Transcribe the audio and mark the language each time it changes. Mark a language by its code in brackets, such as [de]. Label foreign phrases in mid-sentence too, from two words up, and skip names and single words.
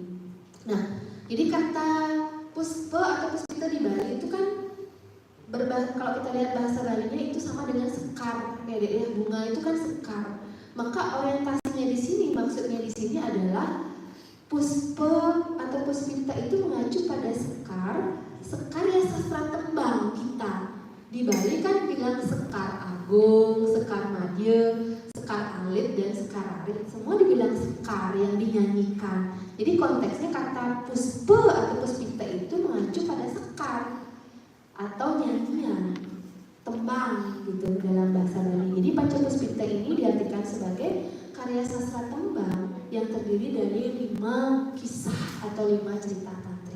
[id] Nah, jadi kata Puspa atau Puspita di Bali itu kan kalau kita lihat bahasa Balinya itu sama dengan sekar ya, bunga itu kan sekar. Maka orientasinya di sini, maksudnya di sini adalah Puspa atau Puspita itu mengacu pada sekar ya sastra tembang kita. Di Bali kan bilang sekar agung, sekar madya, sekar alit dan sekar arit. Semua dibilang sekar yang dinyanyikan. Jadi konteksnya kata Puspa atau Puspita itu mengacu pada sekar atau nyanyian, tembang gitu dalam bahasa Bali. Jadi Panca Puspita ini diartikan sebagai karya sastra tembang yang terdiri dari 5 kisah atau 5 cerita tantri.